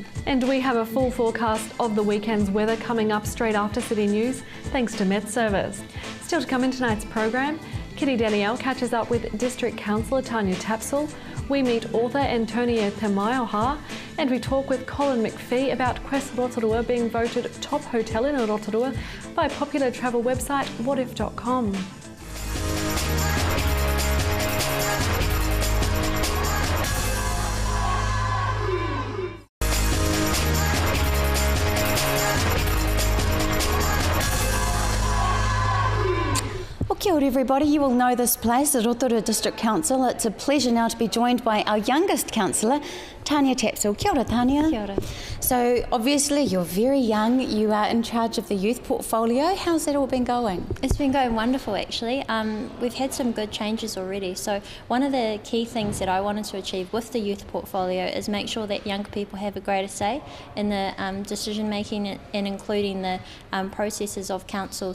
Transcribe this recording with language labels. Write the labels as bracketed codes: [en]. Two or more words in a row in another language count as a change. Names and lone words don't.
[en] And we have a full forecast of the weekend's weather coming up straight after City News, thanks to Met Service. Still to come in tonight's program, Kitty Danielle catches up with District Councillor Tanya Tapsell. We meet author Antonia Temaioha, and we talk with Colin McPhee about Quest Rotorua being voted top hotel in Rotorua by popular travel website whatif.com. [mi] Kia ora [en] everybody, you will know this place, the Rotorua District Council. It's a pleasure now to be joined by our youngest councillor, Tanya Tapsell. [mi] Kia ora, Tanya. Kia ora. [en] So obviously you're very young, you are in charge of the youth portfolio. How's that all been going? It's been going wonderful actually. We've had some good changes already. So one of the key things that I wanted to achieve with the youth portfolio is make sure that young people have a greater say in the decision making and including the processes of council.